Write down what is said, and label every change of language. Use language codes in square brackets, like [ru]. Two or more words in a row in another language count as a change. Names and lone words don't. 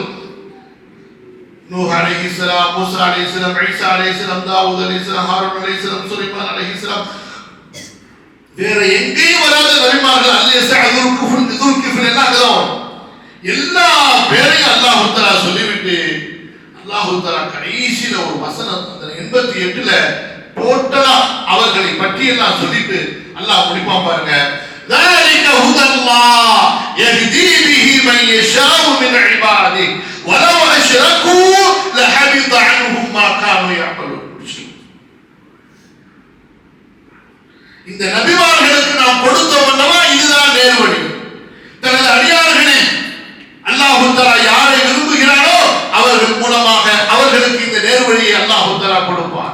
[ta] நூஹ் அலைஹிஸ்ஸலாம், மூசா அலைஹிஸ்ஸலாம், ஈசா அலைஹிஸ்ஸலாம், தாவூத் அலைஹிஸ்ஸலாம், ஹாரூன் அலைஹிஸ்ஸலாம், சுலைமான் அலைஹிஸ்ஸலாம், வேற எங்கேயும் வராத நபிமார்கள் எல்லா பேரையும் அல்லாஹ் தஆலா சொல்லிவிட்டு அல்லாஹ் தஆலா கடைசியில ஒரு வசனம் 88ல டோட்டலா அவர்களை பற்றி எல்லாம் சொல்லிட்டு அல்லாஹ் முடிப்பான் பாருங்க. [ar] ذَلِكَ هُدَى اللَّهِ يَهْدِي بِهِ مَن يَشَاءُ مِنْ عِبَادِهِ وَلَوْ أَشْرَكُوا لَحَبِطَ عَنْهُمْ مَا كَانُوا يَعْمَلُونَ. [ta] இந்த நபிமார்களுக்கு நாம் கொடுத்தோம் அல்லவா, இதுதான் நேர்வழி. தனது அடியார்களே அல்லாஹ் தஆலா யாரை விரும்புகிறாரோ அவர்கள் மூலமாக அவர்களுக்கு இந்த நேர்வழியை அல்லாஹ் தஆலா கொடுப்பான்.